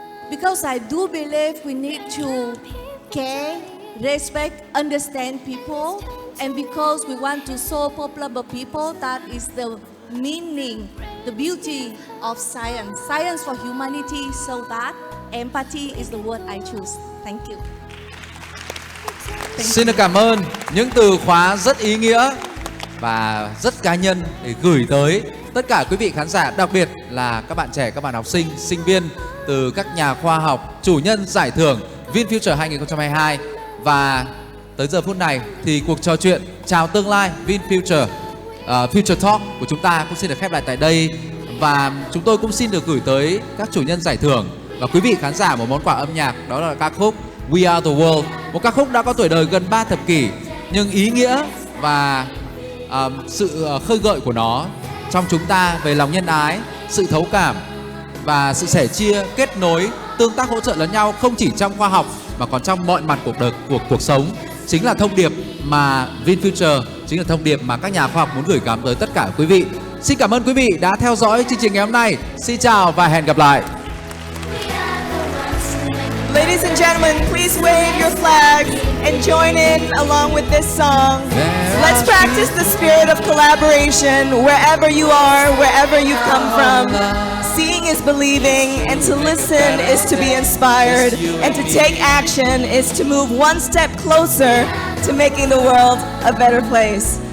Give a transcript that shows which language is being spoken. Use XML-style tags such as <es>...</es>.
<en>Because I do believe we need to care, respect, understand people, and because we want to solve problems of people, that is the meaning, the beauty of science. Science for humanity, so that empathy is the word I choose. Thank you.</en> <vi>Xin được cảm ơn những từ khóa rất ý nghĩa và rất cá nhân để gửi tới tất cả quý vị khán giả, đặc biệt là các bạn trẻ, các bạn học sinh, sinh viên từ các nhà khoa học, chủ nhân giải thưởng VinFuture 2022. Và tới giờ phút này thì cuộc trò chuyện chào tương lai VinFuture Future Talk của chúng ta cũng xin được khép lại tại đây. Và chúng tôi cũng xin được gửi tới các chủ nhân giải thưởng và quý vị khán giả một món quà âm nhạc, đó là ca khúc We Are The World, một ca khúc đã có tuổi đời gần 3 thập kỷ, nhưng ý nghĩa và sự khơi gợi của nó trong chúng ta về lòng nhân ái, sự thấu cảm và sự sẻ chia, kết nối, tương tác hỗ trợ lẫn nhau không chỉ trong khoa học mà còn trong mọi mặt của cuộc sống, chính là thông điệp mà VinFuture, chính là thông điệp mà các nhà khoa học muốn gửi gắm tới tất cả quý vị. Xin cảm ơn quý vị đã theo dõi chương trình ngày hôm nay. Xin chào và hẹn gặp lại.</vi> <en>Ladies and gentlemen, please wave your flags and join in along with this song. Let's practice the spirit of collaboration wherever you are, wherever you've come from. Seeing is believing, and to listen is to be inspired, and to take action is to move one step closer to making the world a better place.</en>